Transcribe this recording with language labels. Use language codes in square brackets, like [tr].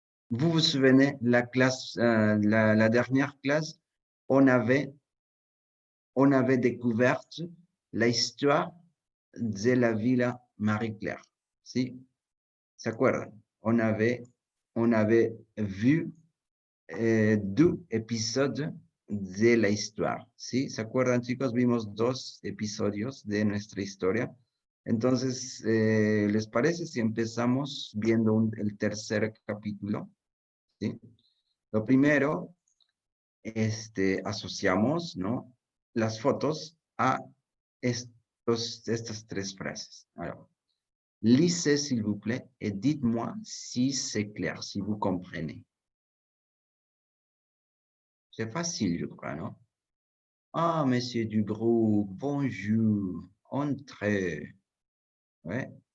[fr] Vous vous souvenez, la classe, la dernière classe, on avait découvert l'histoire de la Villa Marie-Claire. [es] ¿Sí? ¿Se acuerdan? [fr] On avait vu 2 épisodes de la histoire. [es] ¿Sí? ¿Se acuerdan, chicos? Vimos 2 episodios de nuestra historia. Entonces, ¿les parece si empezamos viendo el tercer capítulo? ¿Sí? Lo primero, asociamos, ¿no? Las fotos a estas 3 frases. [fr] Alors, lisez, s'il vous plaît, et dites-moi si c'est clair, si vous comprenez. C'est facile, je crois, non? Ah, monsieur Dubrou, bonjour, entrez. Ouais.